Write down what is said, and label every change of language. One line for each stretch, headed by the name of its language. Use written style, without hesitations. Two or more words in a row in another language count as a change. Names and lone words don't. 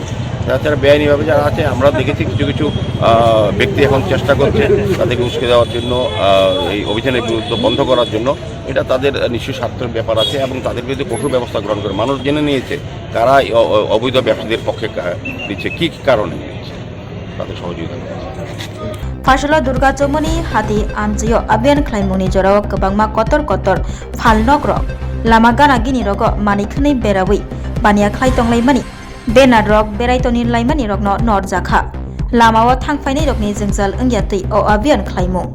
Bangla: তাছাড়া বেআইনিভাবে যারা আছে আমরা দেখেছি কিছু কিছু ব্যক্তি এখন চেষ্টা করছে তাদেরকে উস্কে দেওয়ার জন্য, এই অভিযানের বিরুদ্ধে বন্ধ করার জন্য। এটা তাদের নিশ্চয়ই স্বার্থের ব্যাপার আছে এবং তাদের বিরুদ্ধে কঠোর ব্যবস্থা গ্রহণ করে। মানুষ জেনে নিয়েছে কারা অবৈধ ব্যবসায়ীদের পক্ষে দিচ্ছে, কী কারণে দিচ্ছে, তাদের সহযোগিতা করছে।
Kok Borok: Fashola Durga Chomoni Hati Amjio Abian Klaimoni Jorao Kabangma Kotor Phal Nogrok Lama Gana Gini Rogo Manikhani Berawi Bania Klaitong Laimani Benad Rok Beraitoni Laimani Rokno Nord Zakha Lama Wa Thangfaini Rokni Zingzal Engyati O Abian Klaimung